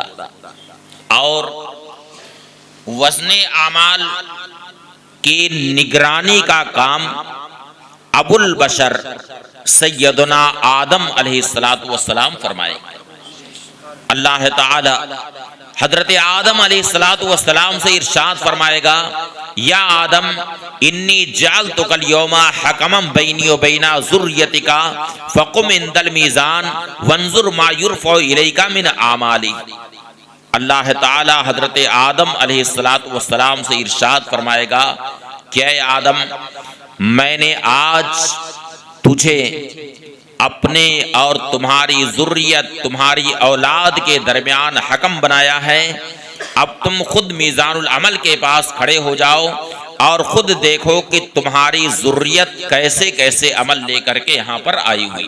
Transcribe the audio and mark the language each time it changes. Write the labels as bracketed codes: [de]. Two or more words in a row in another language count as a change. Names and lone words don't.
[ur] اور وزن اعمال کی نگرانی کا کام ابو البشر سیدنا آدم علیہ السلام فرمائے۔ اللہ تعالی حضرت آدم علیہ السلام سے ارشاد فرمائے گا [ar] یا آدم انی جعلتک اليوم حکما بینی و بین ذریتک فقم عند المیزان وانظر ما یرفع الیک من اعمالی۔ [ur] اللہ تعالی حضرت آدم علیہ السلام سے ارشاد فرمائے گا کہ اے آدم، میں نے آج تجھے اپنے اور تمہاری ذریت، تمہاری اولاد کے درمیان حکم بنایا ہے، اب تم خود میزان العمل کے پاس کھڑے ہو جاؤ اور خود دیکھو کہ تمہاری ذریت کیسے کیسے عمل لے کر کے یہاں پر آئی ہوئی۔